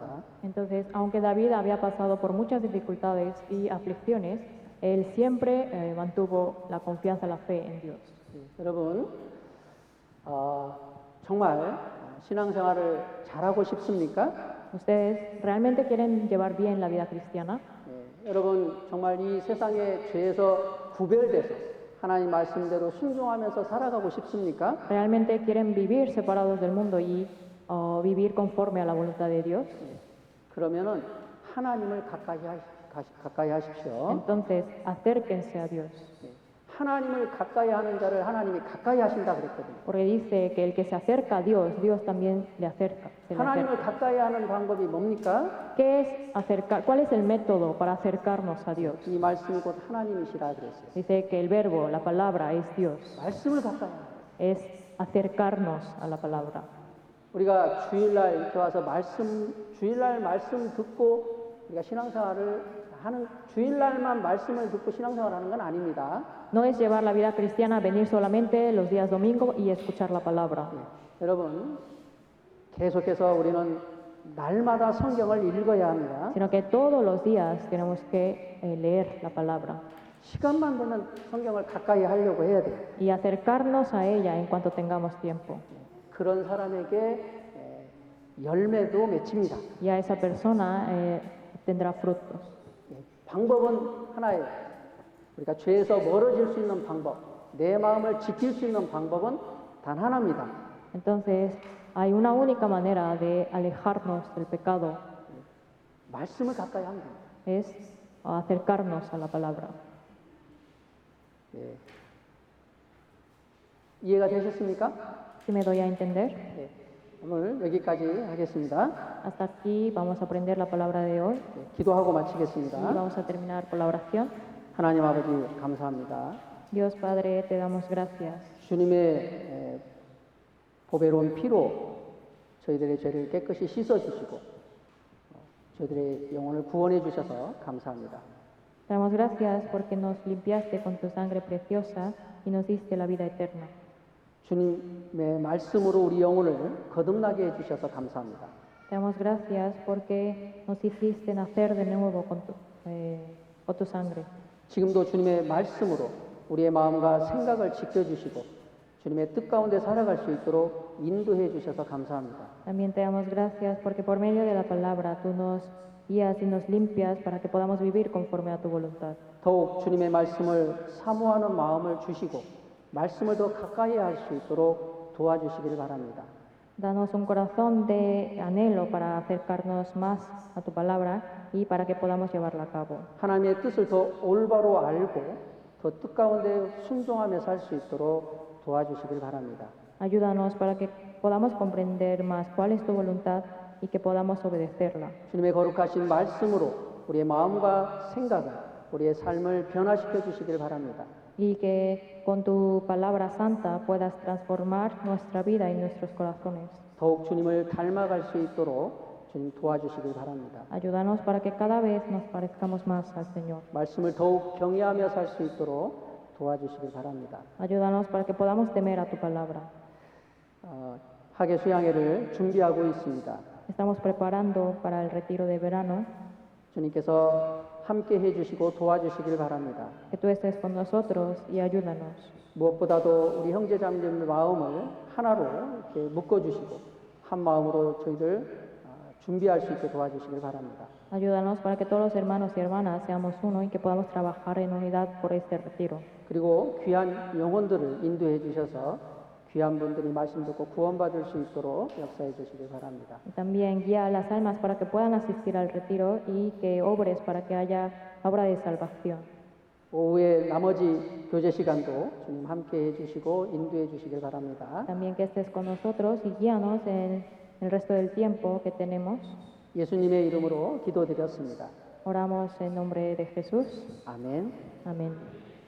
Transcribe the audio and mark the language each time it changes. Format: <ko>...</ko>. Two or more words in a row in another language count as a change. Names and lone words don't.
<es>Entonces, aunque David había pasado por muchas dificultades y aflicciones, él siempre mantuvo la confianza, la fe en Dios.</es> <ko>여러분, 정말 신앙생활을 잘하고 싶습니까?</ko> <es>¿Ustedes realmente quieren llevar bien la vida cristiana?</es> <ko>여러분, 정말 이 세상의 죄에서 구별돼서 하나님 말씀대로 순종하면서 살아가고 싶습니까?</ko> <es>¿Realmente quieren vivir separados del mundo y vivir conforme a la voluntad de Dios,</es> <ko>그러면은 하나님을 가까이 하십시오.</ko> <es>entonces acérquense a Dios.</es> <ko>하나님을 가까이 하는 자를 하나님이 가까이 하신다 그랬거든요.</ko> <es>Porque dice que el que se acerca a Dios, Dios también le acerca. Se le</es> <ko>하나님을</ko> <es>acerca.</es> <ko>가까이 하는 방법이 뭡니까?</ko> <es>¿Qué es acercar? ¿Cuál es el método para acercarnos a Dios?</es> <ko>이 말씀이 곧 하나님이시라 그랬어요.</ko> <es>Dice que el verbo, la palabra, es Dios.</es> <ko>말씀을 가까이 하는 거예요.</ko> <es>Es acercarnos a la palabra.</es> <ko>우리가 주일날 이렇게 와서 주일날 말씀 듣고 우리가 신앙생활을 하는, 주일날만 말씀을 듣고 신앙생활을 하는 건 아닙니다.</ko> <es>No es llevar la vida cristiana, venir solamente los días domingo y escuchar la palabra.</es> <ko>여러분, 계속해서 우리는 날마다 성경을 읽어야 합니다.</ko> <es>Sino que todos los días tenemos que leer la palabra</es> <ko>시간만 되면 성경을 가까이 하려고 해야 돼요.</ko> <es>y acercarnos a ella en cuanto tengamos tiempo.</es> <ko>그런 사람에게 열매도 맺힙니다.</ko> <es>Y a esa persona tendrá frutos.</es> <ko>방법은 하나예요. 우리가 죄에서 멀어질 수 있는 방법, 내 마음을 지킬 수 있는 방법은 단 하나입니다.</ko> <es>Entonces, hay una única manera de alejarnos del pecado,</es> <ko>말씀을 가까이 하는 겁니다.</ko> <es>es acercarnos a la palabra.</es> <ko>이해가 되셨습니까?</ko> <es>¿Sí me doy a entender?</es> <ko>오늘 여기까지 하겠습니다.</ko> <es>Hasta aquí vamos a aprender la palabra de hoy</es> <ko>기도하고</ko> <es>y</es> <ko>마치겠습니다.</ko> <es>vamos a terminar con la oración.</es> <ko>하나님 아버지 감사합니다.</ko> <es>Dios Padre, te damos gracias.</es> <ko>주님의 보배로운 피로 저희들의 죄를 깨끗이 씻어주시고 저희들의 영혼을 구원해 주셔서 감사합니다.</ko> <es>Te damos gracias porque nos limpiaste con tu sangre preciosa y nos diste la vida eterna.</es> <ko>주님의 말씀으로 우리 영혼을 거듭나게 해주셔서 감사합니다.</ko> <es>Te damos gracias porque nos hiciste nacer de nuevo con tu sangre.</es> <ko>지금도 주님의 말씀으로 우리의 마음과 생각을 지켜주시고 주님의 뜻 가운데 살아갈 수 있도록 인도해 주셔서 감사합니다.</ko> <es>También te damos gracias porque por medio de la palabra tú nos guías y nos limpias para que podamos vivir conforme a tu voluntad.</es> <ko>더욱 주님의 말씀을 사모하는 마음을 주시고 말씀을 더 가까이 할 수 있도록 도와주시기를 바랍니다.</ko> <es>Danos un corazón de anhelo para acercarnos más a tu palabra y para que podamos llevarla a cabo.</es> <ko>하나님의 뜻을 더 올바로 알고 더 뜻 가운데 순종하며 살 수 있도록 도와주시길 바랍니다.</ko> <es>Ayúdanos para que podamos comprender más cuál es tu voluntad y que podamos obedecerla.</es> <ko>주님의 거룩하신 말씀으로 우리의 마음과 생각을 우리의 삶을 변화시켜 주시길 바랍니다.</ko> <es>Y que con tu palabra santa puedas transformar nuestra vida y nuestros corazones.</es> <ko>더욱 주님을 닮아갈 수 있도록 주님 도와주시길 바랍니다.</ko> <es>Ayúdanos para que cada vez nos parezcamos más al Señor.</es> <ko>말씀을 더욱 경외하며 살 수 있도록 도와주시길 바랍니다.</ko> <es>Ayúdanos para que podamos temer a tu palabra.</es> <ko>학예 수양회를 준비하고 있습니다.</ko> <es>Estamos preparando para el retiro de verano.</es> <ko>주님께서 함께 해주시고 도와주시길 바랍니다.</ko> <es>Que tú estés con nosotros y ayúdanos.</es> <ko>무엇보다도 우리 형제자매들의 마음을 하나로 이렇게 묶어주시고 한 마음으로 저희들 준비할 수 있게 도와주시길 바랍니다.</ko> <es>Ayúdanos para que todos los hermanos y hermanas seamos uno y que podamos trabajar en unidad por este retiro.</es> <ko>그리고 귀한 영혼들을 인도해 주셔서 귀한 분들이 말씀 듣고 구원받을 수 있도록 역사해 주시길 바랍니다.</ko> <es>Y también guía a las almas para que puedan asistir al retiro y que obres para que haya obra de salvación.</es> <ko>오후에 나머지 교제 시간도 주님 함께 해주시고 인도해 주시길 바랍니다.</ko> <es>También que estés con nosotros y guíanos en el resto del tiempo que tenemos.</es> <ko>예수님의 이름으로 기도드렸습니다.</ko> <es>Oramos en nombre de Jesús.</es> <ko>아멘.</ko> <es>Amén.</es>